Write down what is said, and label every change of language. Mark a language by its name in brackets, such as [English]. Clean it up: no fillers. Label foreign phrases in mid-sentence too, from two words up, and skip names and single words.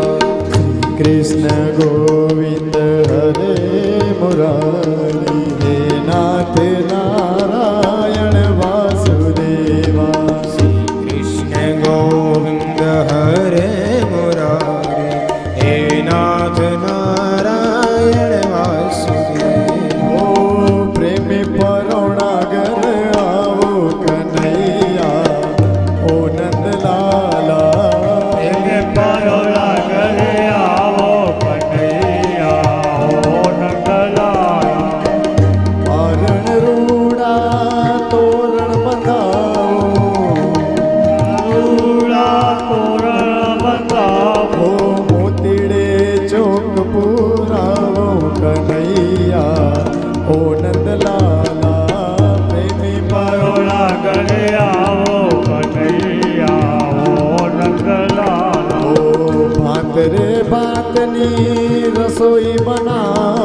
[Sanskrit] कृष्ण गोविंद हरे मुरारी हे नाथ नारायण वासुदेवा। कृष्ण गोविंद हरे मुरारी हे नाथ नारायण वासुदेवा। [Gujarati] ઓ પ્રેમી પરોણાગર આવો કન્હૈયા ઓ નંદલાલા પ્રેમે પરોણાગર આવો કન્હૈયા ઓ નંદલાલા। આરણ રૂડા તોરણ બંધાઓ રૂડા તોરણ બંધાઓ ઓ મોતીડે ચોક પુરાઓ કન્હૈયા ઓ નંદલાલા પ્રેમી પરોણાગર આવો કન્હૈયા ઓ નંદલાલા। ઓ ભાતરે ભાતની રસોઈ બનાઓ